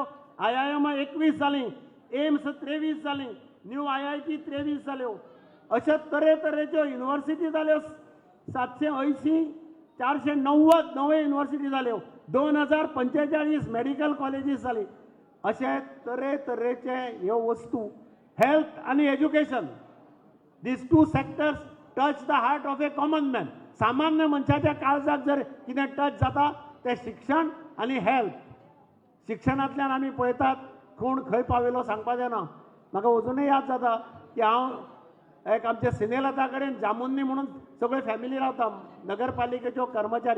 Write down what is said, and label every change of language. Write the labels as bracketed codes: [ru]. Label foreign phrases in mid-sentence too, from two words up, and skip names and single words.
[kok] IIM 21 जालीं, एम्स 23 जालीं, न्यू IIT 23 जाल्यो. अशे तरेतरेच्यो युनिव्हर्सिटी जाल्यो. 780, 490 नव्यो युनिव्हर्सिटी जाल्यो. 2045 मेडिकल कॉलेजीस जालीं. अशे तरेतरेचे ह्यो वस्तू हेल्थ आनी एज्युकेशन, [en] These two sectors touch the heart of a common man. [kok] सामान्य मनशाच्या काळजाक जर कितें टच जाता तें शिक्षण आनी हेल्थ. शिक्षणांतल्यान आमी पळयतात कोण खंय पाविल्लो सांगपाक जायना. म्हाका अजुनूय याद जाता की हांव एक आमच्या सिनेलता कडेन जामुन्नी म्हणून सगळे फॅमिली रावता, नगरपालिकेच्यो कर्मचारी.